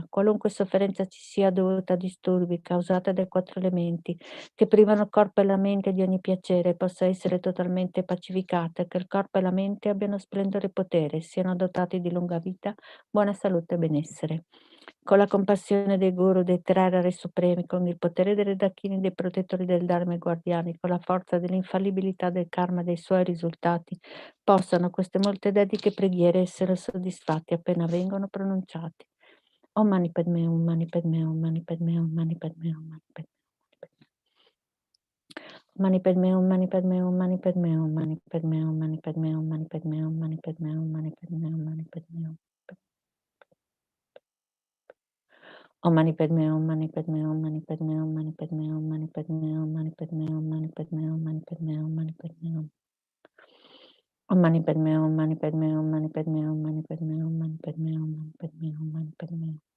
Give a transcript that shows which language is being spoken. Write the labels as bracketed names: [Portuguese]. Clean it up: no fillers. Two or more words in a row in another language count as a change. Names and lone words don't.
[Italian] Qualunque sofferenza ci sia dovuta a disturbi causati dai 4 elementi, che privano il corpo e la mente di ogni piacere, possa essere totalmente pacificata, che il corpo e la mente abbiano splendore e potere, siano dotati di lunga vita, buona salute e benessere. Con la compassione dei Guru, dei tre Rari Supremi, con il potere delle Dakini, dei protettori del Dharma e guardiani, con la forza dell'infallibilità del karma e dei suoi risultati, possano queste molte dediche preghiere essere soddisfatte appena vengono pronunciate. [Sanskrit] Om Mani Padme, Om Mani Padme, Om Mani Padme, Om Mani Padme, Om Mani Padme. Mani Padme, Om Mani Padme, Om Mani Padme, Om Mani Padme, Om Mani Padme, Om Mani Padme, Om Mani Padme, Om Mani Padme, Om Mani Padme, Om Mani Padme, Om Mani Padme, Om Mani Padme, Om Mani Padme, Om Mani Padme, Om Mani Padme, Om Mani Padme, Om Mani Padme, Om Mani Padme, Om Mani Padme, Om Mani Padme, Om Mani Padme, Om Mani Padme, Om Mani Padme, Om Mani Padme, Om Mani Padme, Om Mani Padme.